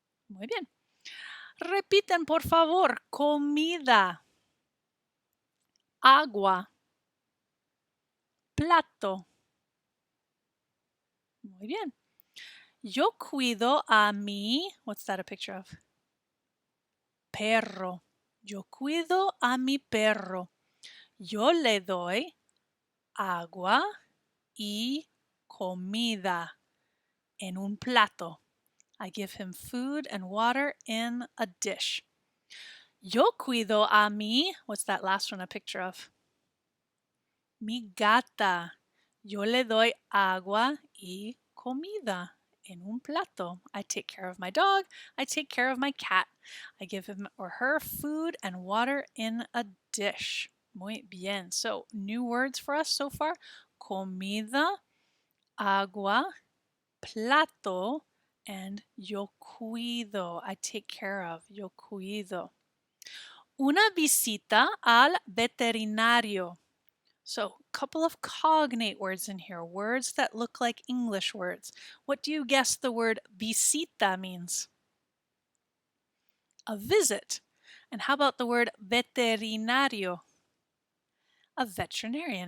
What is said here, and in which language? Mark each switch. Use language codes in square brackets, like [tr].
[es] Muy bien. Repiten, por favor. Comida. Agua. Plato. Muy bien. Yo cuido a mi, [en] what's that a picture of? [es] Perro. Yo cuido a mi perro. Yo le doy agua y comida en un plato. [en] I give him food and water in a dish. [es] Yo cuido a mi, [en] what's that last one a picture of? [es] Mi gata. Yo le doy agua y comida en un plato. [en] I take care of my dog. I take care of my cat. I give him or her food and water in a dish. [es] Muy bien. [en] So, new words for us so far: comida, agua, plato, and [es] yo cuido, [en] I take care of, yo cuido. [es] Una visita al veterinario. [en] So, a couple of cognate words in here, words that look like English words. What do you guess the word visita means? A visit. And how about the word veterinario? A veterinarian.